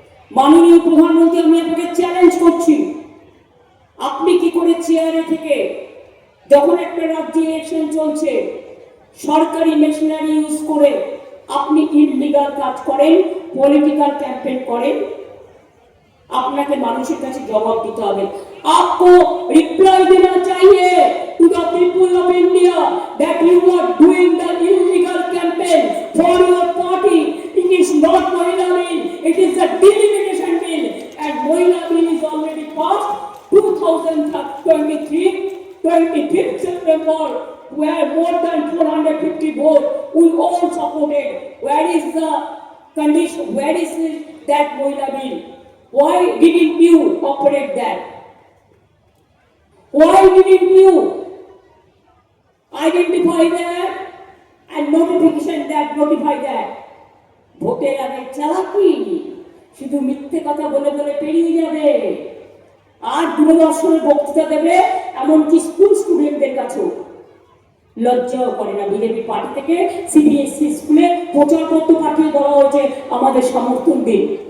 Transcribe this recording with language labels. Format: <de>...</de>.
<bn>মাননীয় প্রধানমন্ত্রী, আমি আপনাকে চ্যালেঞ্জ করছি, আপনি কি করে চেয়ারে থেকে যখন একটা রাজ্যে ইলেকশন চলছে সরকারি মেশিনারি ইউজ করে আপনি ইললিগাল কাজ করেন, পলিটিক্যাল ক্যাম্পেইন করেন? আপনাকে মানুষের কাছে জবাব দিতে হবে।</bn> <hi>आपको रिप्लाई देना चाहिए</hi> <en>to the people of India that you are doing the illegal campaign for your party. It is not Mahila Bill, it is a delimitation bill, and Mahila Bill is already passed 2023, 25th September, where more than 450 votes we all supported. Where is the condition, where is that Mohila bill? Why didn't you operate that? Why didn't you identify that and notify that?</en> <bn>ভোটের আগে চালাকি, শুধু মিথ্যে কথা বলে বলে পেরিয়ে যাবে আর দূরদর্শনের বক্তৃতা দেবে, এমনকি স্কুল স্টুডেন্টদের কাছেও। লজ্জাও করে না বিজেপি পার্টি থেকে সিবিএসসি স্কুলে প্রচারপত্র পাঠিয়ে বলা হয়েছে আমাদের সমর্থন দিন।</bn>